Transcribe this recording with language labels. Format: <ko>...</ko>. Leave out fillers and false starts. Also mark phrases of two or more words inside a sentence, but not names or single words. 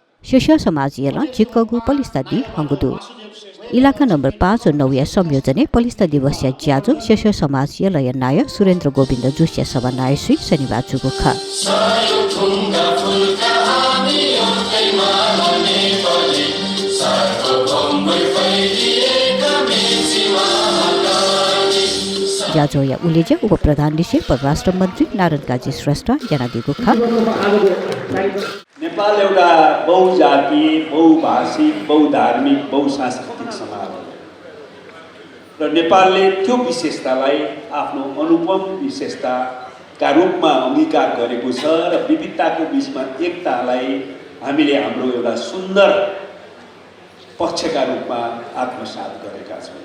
<new>शेष समाज येला चिक्कगु पलिस्ता दि हंगुदु इलाका नम्बर 5 और 9 संयोजने पलिस्ता दिवस या ज्याजो शेष समाज येला नाय सुरेन्द्र गोविन्द जोशी सभा नाय श्री शनिबार जुगुखा ज्याजोया उलेजे उप प्रधान निशे परराष्ट्र मन्त्री नारायण काजी श्रेष्ठ जनादिगु खा</new> <ne>नेपाल एउटा बहुजातीय, बहुभाषिक, बहुधार्मिक, बहुसांस्कृतिक समाज हो र नेपालले त्यो विशेषतालाई आफ्नो अनुपम विशेषताका रूपमा अंगीकार गरेको छ र विविधताको बीचमा एकतालाई हामीले हाम्रो एउटा सुन्दर पक्षका रूपमा आत्मसात गरेका छौँ।</ne>